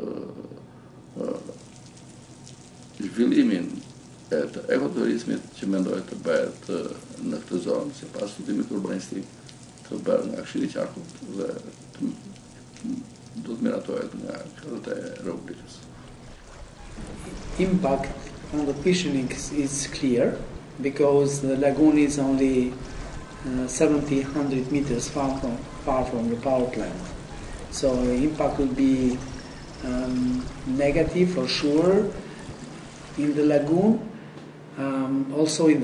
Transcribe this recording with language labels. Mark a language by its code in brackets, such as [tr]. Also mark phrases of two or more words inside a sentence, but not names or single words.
[sq] zhvillimin e të ekoturizmit që mendohet të bëhet në këtë zonë, sipas studimit urbanistik të bërë nga Këshilli I Qarkut dhe do të miratohet nga Kryetarët e Republikës. [en] Impact on the fishing is clear because the lagoon is only 70-100 meters far from the power plant. So the impact will be negative for sure in the lagoon, also in the